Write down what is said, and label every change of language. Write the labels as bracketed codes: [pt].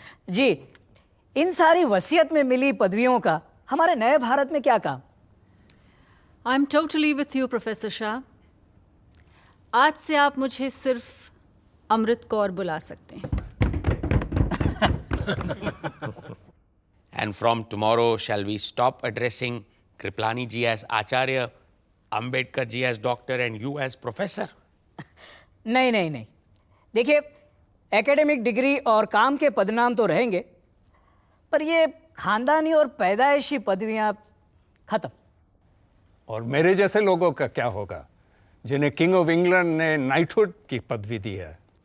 [hi] जी, इन सारी वसीयत में मिली पदवियों का हमारे नए भारत में क्या काम? [en] I am totally with you [hi] professor Shah. आज से आप मुझे सिर्फ अमृत कौर बुला सकते हैं। [en] And from tomorrow, shall we stop addressing Kriplani ji as Acharya, Ambedkar ji as doctor, and you as professor? [hi] नहीं नहीं नहीं, देखिए एकेडमिक डिग्री और काम के पदनाम तो रहेंगे, पर ये खानदानी और पैदाइशी पदवियां खत्म। और मेरे जैसे लोगों का क्या होगा जिन्हें किंग ऑफ इंग्लैंड ने नाइटहुड की पदवी दी है?